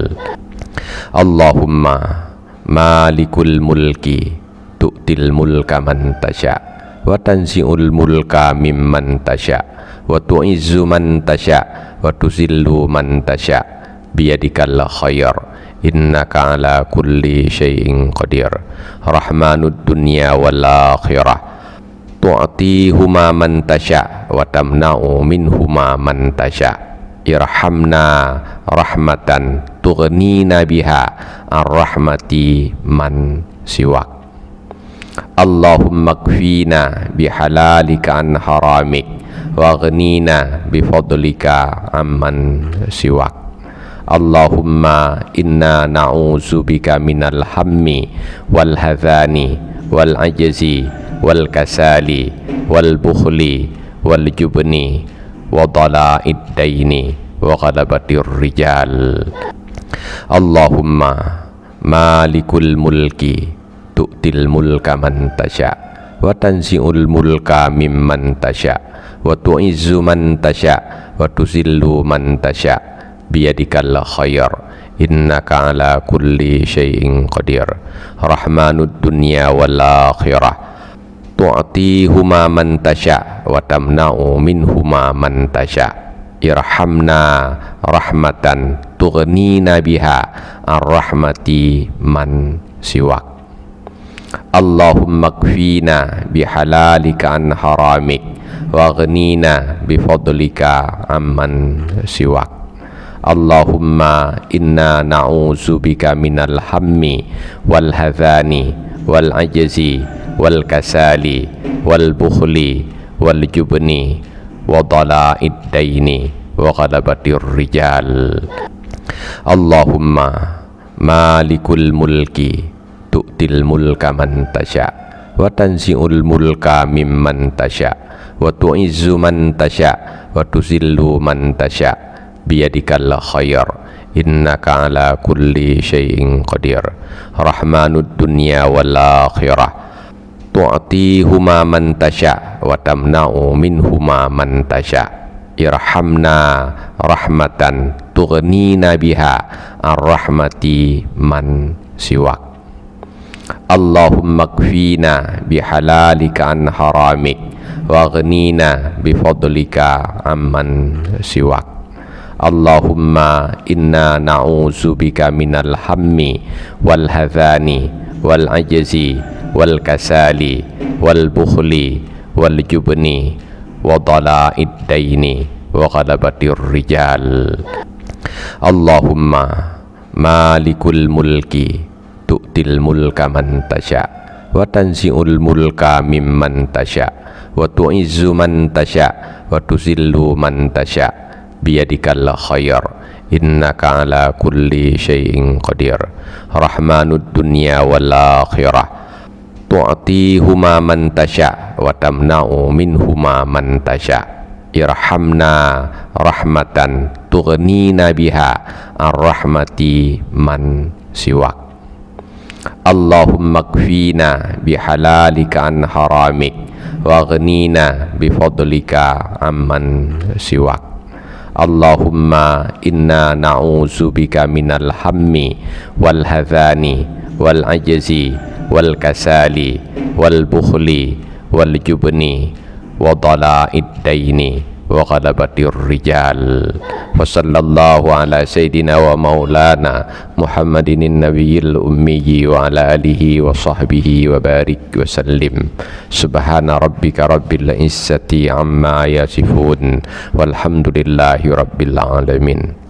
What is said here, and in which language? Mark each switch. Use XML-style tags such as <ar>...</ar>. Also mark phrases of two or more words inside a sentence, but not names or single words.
<ar>اللهم مالك الملك تؤتي الملك من تشاء وتنزع الملك ممن تشاء وتعز من تشاء وتذل من تشاء بيدك الخير إنك على كل شيء قدير. رحمن الدنيا والآخرة تعطيهما من تشاء وتمنع منهما من تشاء wa tamna'u minhuma man tasya. ارحمنا رحمة تغنينا بها الرحمة من سواك. اللهم اكفنا بحلالك عن حرامك وأغننا بفضلك عمن سواك. اللهم إنا نعوذ بك من الهم والحزن والعجز والكسل والبخل والجبن وضلع الدين وغلبة الرجال. اللهم مالك الملك تؤتي الملك من تشاء وتنزع الملك ممن تشاء وتعز من تشاء وتذل من تشاء بيدك الخير إنك على كل شيء قدير. رحمن الدنيا والآخرة تعطيهما من تشاء وتمنع منهما من تشاء wa tamna'u minhuma man tasya. ارحمنا رحمة تغنينا بها الرحمة من سواك. اللهم اكفنا بحلالك عن حرامك وأغننا بفضلك عمن سواك. اللهم إنا نعوذ بك من الهم والحزن والعجز والكسل والبخل والجبن وضلع الدين وغلبة الرجال. اللهم مالك الملك تؤتي الملك من تشاء وتنزع الملك ممن تشاء وتعز من تشاء وتذل من تشاء بيدك الخير إنك على كل شيء قدير. رحمن الدنيا والآخرة تعطيهما من تشاء وتمنع منهما من تشاء wa tamna'u minhuma man tasya. ارحمنا رحمة تغنينا بها الرحمة من سواك. اللهم اكفنا بحلالك عن حرامك وأغننا بفضلك عمن سواك. اللهم إنا نعوذ بك من الهم والحزن والعجز والكسل والبخل والجبن وضلع الدين وغلبة الرجال. اللهم مالك الملك تؤتي الملك من تشاء وتنزع الملك ممن تشاء وتعز من تشاء وتذل من تشاء بيدك الخير إنك على كل شيء قدير. رحمن الدنيا والآخرة تعطيهما من تشاء وتمنع منهما من تشاء wa tamna'u minhuma man tasya. ارحمنا رحمة تغنينا بها الرحمة من سواك. اللهم اكفنا بحلالك عن حرامك وأغننا بفضلك عمن سواك. اللهم إنا نعوذ بك من الهم والحزن والعجز والكسل والبخل والجبن وضلع الدين وغلبة الرجال. وصلى الله على سيدنا ومولانا محمد النبي الأمي وعلى آله وصحبه وبارك وسلم. سبحان ربك رب العزة عما يصفون والحمد لله رب العالمين.</ar>